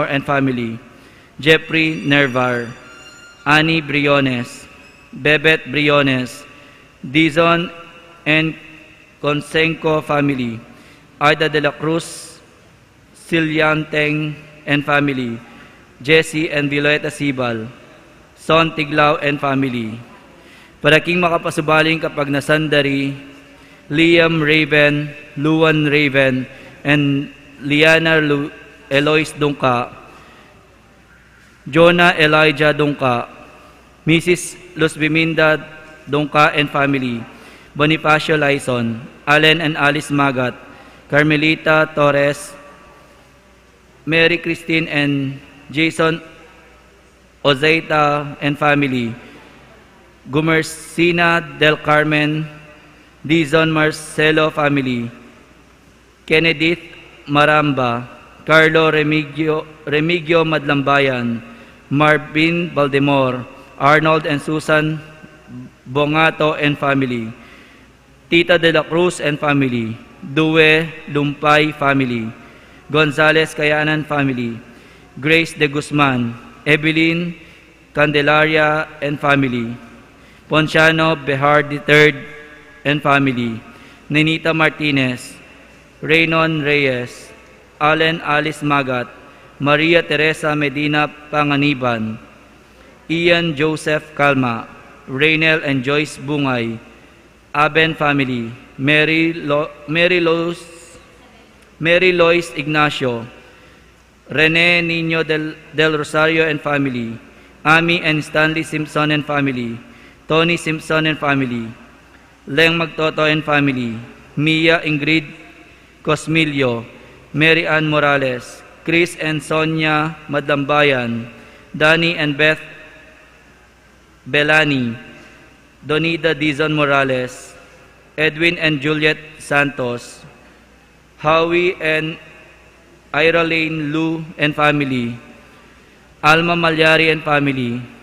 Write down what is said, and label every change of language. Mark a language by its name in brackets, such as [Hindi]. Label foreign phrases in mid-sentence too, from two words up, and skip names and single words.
[English] and family, Jeffrey Nervar, Annie Briones, Bebet Briones, Dizon and Consenco family, Aida de la Cruz, Silianteng and family, Jesse and Violeta Sibal, Son Tiglao and family. [Pampanga] Para king makapasubaling kapag nasandari, [English] Liam Raven, Luan Raven, and Liana Eloise Dungka, Jonah Elijah Dungka, Mrs. Luz Biminda Dongka and family, Bonifacio Laison, Allen and Alice Magat, Carmelita Torres, Mary Christine and Jason Ozeita and family, Gumercina del Carmen, Dizon Marcelo family, Kennedith Maramba, Carlo Remigio Madlambayan, Marvin Baldemor, Arnold and Susan Bongato and family, Tita de la Cruz and family, Due Lumpay family, Gonzales Kayanan family, Grace de Guzman, Evelyn Candelaria and family, Ponciano Behar III and family, Nenita Martinez, Raynon Reyes, Allen Alice Magat, Maria Teresa Medina Panganiban, Ian Joseph Calma, Raynel and Joyce Bungay, Aben family, Mary Lois Ignacio, Rene Niño del Rosario and family, Amy and Stanley Simpson and family, Tony Simpson and family, Leng Magtoto and family, Mia Ingrid Cosmilio, Mary Ann Morales, Chris and Sonia Madlambayan, Danny and Beth Belani, Donida Dizon Morales, Edwin and Juliet Santos, Howie and Ira Lane Lu and family, Alma Malyari and family,